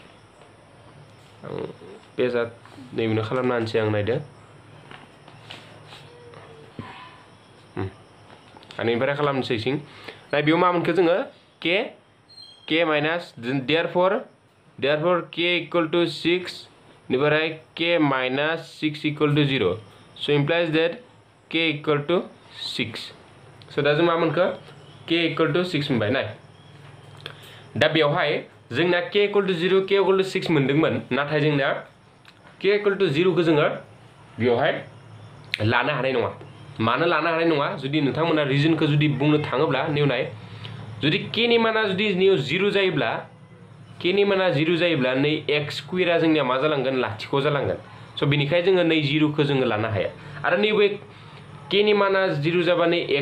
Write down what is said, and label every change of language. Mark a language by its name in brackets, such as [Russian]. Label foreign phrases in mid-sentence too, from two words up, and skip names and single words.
[Bodo] पेजा नैबेनो खालामना होनसै आं नायदो बेनिफ्राय खालामनोसै सिं दा बेयाव मा मोनखो जोङो [English] k minus therefore k equal to 6 [Bodo] निफ्राय [English] k minus 6 equal to 0 so implies that k equal to 6 so [Bodo] दा जों मा मोनखो [English] k equal to 6 [Bodo] मोनबाय नाय दा बेवहाय जोंना [English] k equal to 0 k equal to 6 [Bodo] मोनदोंमोन नाथाय जोंना [English] k equal to 0 [Bodo] खौ जोङो बेवहाय लानो हानाय नङा मानो लानो हानाय नङा जुदि नोंथांमोना रिजनखौ जुदि बुंनो थाङोब्ला नेवनाय जुदि k नि माना जुदि 0 जायोब्ला k नि माना 0 जायोब्ला नै x स्क्वायरा जोंनिया मा जालांगोन लाथिख' जालांगोन सो बेनिखायनो जोङो नै 0 खौ जोङो लानो हाया आरो नैबे k नि माना 0 जाबा नै x